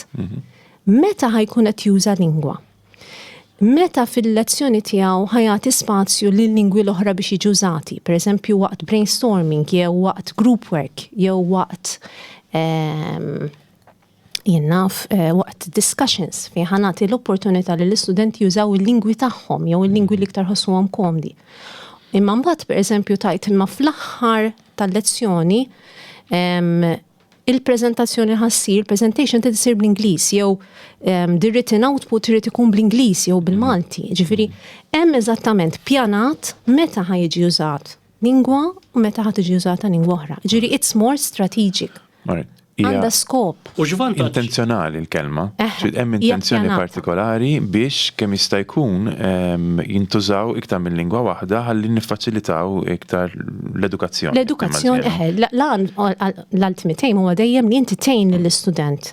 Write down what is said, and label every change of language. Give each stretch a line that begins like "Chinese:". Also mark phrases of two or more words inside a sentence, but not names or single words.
Maltese: Meta ħajkun qed juża lingwa? Meta fil-lezzjoni tiegħu ħajati spazju lil lingwi l-oħra biex jiġu użati, pereżempju waqt brainstorming, jew waqt
English: group work,
Maltese: jew waqt waqt discussions fejn ħanati l-opportunità li l-istudenti jużaw il-lingwi tagħhom jew il-lingwi li iktar ħossuhom komdi. Imma mbagħad pereżempju tajt imma fl-aħħar tal-lezzjoni il-preżentazzjoni ħassir, presentation tisir bl-Ingliż jew
English: the written output
Maltese: irid ikun bl-Ingliż jew bil-Malti. Ġifieri hemm eżattament pjanat meta ħajġi użat lingwa u meta ħad tiġi użata lingwa oħra.
English: Ġifieri it's more strategic.
Maltese: Għandha skop. U x'vantaġġ? Intenzjonali l-kelma. Hemm intenzjoni partikolari biex kemm jista' jkun jintużaw iktar minn lingwa waħda ħalli niffaċilitaw iktar l-edukazzjoni. L-edukazzjoni l-
English: ultimate aim
Maltese: huwa dejjem li inti tgħin lill-istudent.